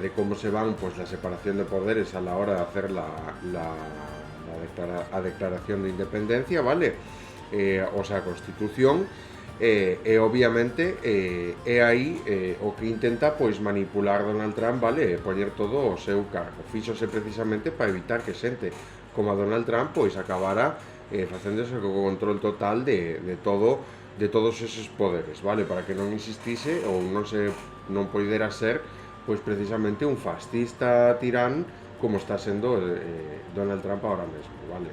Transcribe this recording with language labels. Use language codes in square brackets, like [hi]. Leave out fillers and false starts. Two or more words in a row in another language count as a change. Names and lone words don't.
[es] De cómo se van pues la separación de poderes a la hora de hacer la declaración de independencia, ¿vale? O sea, Constitución. [gl] Obviamente ahí o que intenta pues manipular Donald Trump, ¿vale? Poner todo o seu cargo, fíxose precisamente para evitar que xente como a Donald Trump pues acabara facéndose con control total de todo [es] todos esos poderes, [gl] vale, para que non existise ou non poidera ser pois precisamente un fascista tirán como está sendo Donald Trump ahora mesmo, vale.